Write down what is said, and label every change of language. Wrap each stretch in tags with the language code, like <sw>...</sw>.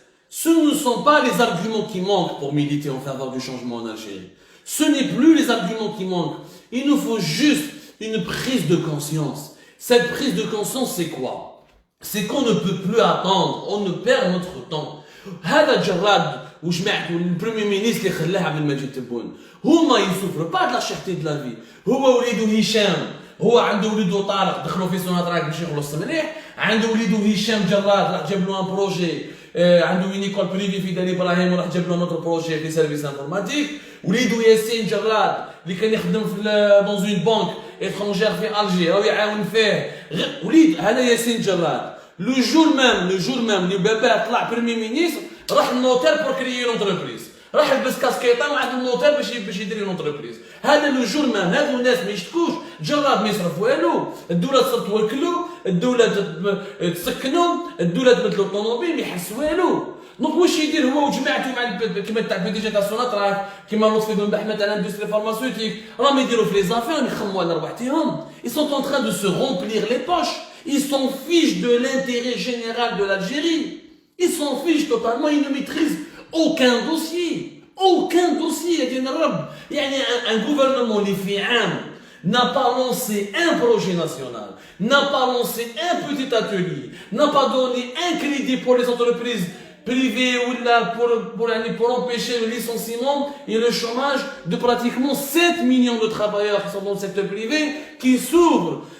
<fr>Ce ne sont pas les arguments qui manquent pour militer en faveur du changement en Algérie. Ce n'est plus les arguments qui manquent. Il nous faut juste une prise de conscience. Cette prise de conscience, c'est quoi? C'est qu'on ne peut plus attendre, on ne perd notre temps.</fr> <ar>هذا جراد وجماعته البريمير مينيستر اللي خلاه عبد المجيد تبون هما يسوفروا با لا شيرتي دو لا في هو وليدو هشام هو عنده وليدو طارق دخلوا في سوناتراك باش يخلص مليح عنده وليدو هشام جراد راح جاب له ان بروجي عنده</ar> <fr>une école privée</fr> <ar>في دار ابراهيم وراح جاب له نوتر بروجي في سيرفيس انفورماتيك وليدو ياسين جراد اللي كان يخدم في دون اون بانك étrangère في الجي راهو يعاون فيه وليد هذا ياسين جراد</ar> <fr>le jour même</fr> <ar>اللي بابا طلع بريمي مينيستر راح النوتير بور كريي لونتربريز راح يلبس كاسكيطه وعند النوتير باش يدير لونتربريز هذا لو جور مان هذو الناس ما يشتكوش جراد ما يصرف والو الدوله تصرف توكلو الدوله تسكنو الدوله تبدلو الطوموبيل ما يحس والو دونك واش يدير هو وجماعته مع كيما تاع بي دي جي تاع سوناتراك كيما لطفي بن بحمد تاع الاندستري فارماسيوتيك راهم يديروا في لي زافير يخموا على ربحتهم</ar> <fr>ils sont en train de se remplir les poches. Ils s'en fichent de l'intérêt général de l'Algérie. Ils s'en fichent totalement, ils ne maîtrisent aucun dossier. Aucun dossier. Un gouvernement, les FIAM, n'a pas lancé un projet national, n'a pas lancé un petit atelier, n'a pas donné un crédit pour les entreprises privées ou là pour empêcher le licenciement et le chômage de pratiquement 7 millions de travailleurs qui sont dans le secteur privé qui s'ouvrent.</fr>